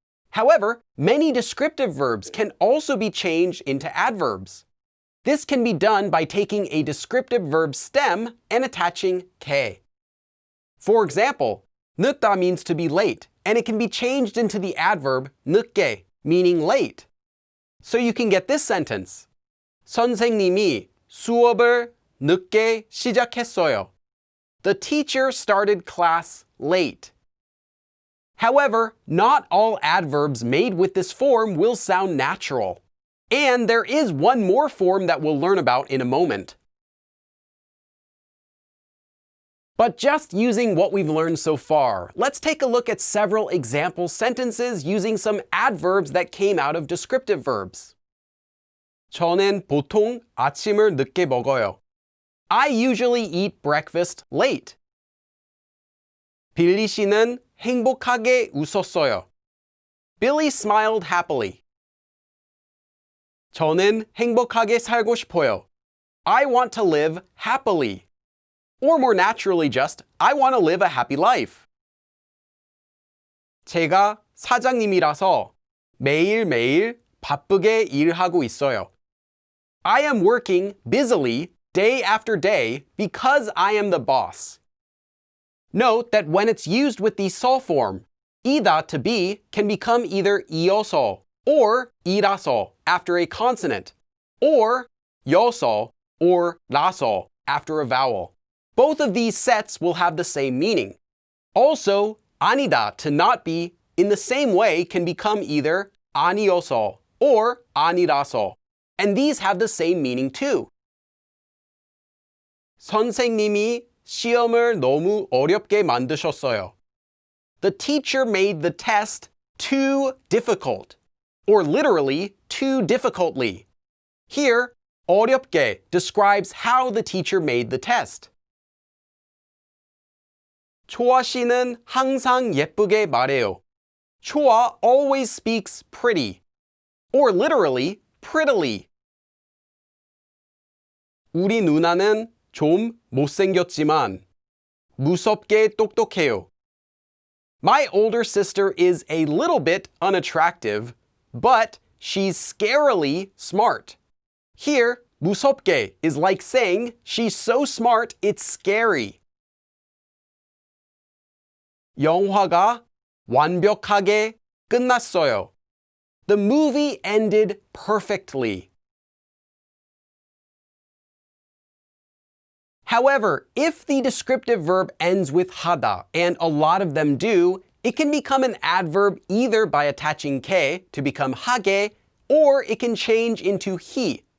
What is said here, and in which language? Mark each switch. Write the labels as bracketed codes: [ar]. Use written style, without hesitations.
[en] However, many descriptive verbs can also be changed into adverbs. This can be done by taking a descriptive verb stem and attaching 게. For example, 늦다 means to be late, and it can be changed into the adverb 늦게, meaning late. So you can get this sentence. [ko] 선생님이 수업을 늦게 시작했어요. [en] The teacher started class late. However, not all adverbs made with this form will sound natural. And there is one more form that we'll learn about in a moment. But just using what we've learned so far, let's take a look at several example sentences using some adverbs that came out of descriptive verbs. [ko] 저는 보통 아침을 늦게 먹어요. [en] I usually eat breakfast late. [ko] 빌리 씨는 행복하게 웃었어요. [en] Billy smiled happily. [ko] 저는 행복하게 살고 싶어요. [en] I want to live happily. Or more naturally just, I want to live a happy life. [ko] 제가 사장님이라서 매일매일 바쁘게 일하고 있어요. [en] I am working busily day after day because I am the boss. Note that when it's used with the 서 form, 이다 to be can become either 이어서 or 이라서 after a consonant, or 여서 or 라서 after a vowel. Both of these sets will have the same meaning. Also, 아니다 to not be in the same way can become either 아니어서 or 아니라서, and these have the same meaning too. [ko] 선생님이 시험을 너무 어렵게 만드셨어요. [en] The teacher made the test too difficult, or literally too difficultly. Here, 어렵게 describes how the teacher made the test. [ko] 초아 씨는 항상 예쁘게 말해요. [en] 초아 always speaks pretty, or literally prettily. [ko] 우리 누나는 좀 못생겼지만 무섭게 똑똑해요. [en] My older sister is a little bit unattractive, but she's scarily smart. Here, 무섭게 is like saying she's so smart it's scary. [ko] 영화가 완벽하게 끝났어요. [en] The movie ended perfectly. However, if the descriptive verb ends with 하다, and a lot of them do, it can become an adverb either by attaching 게 to become 하게, or it can change into 히.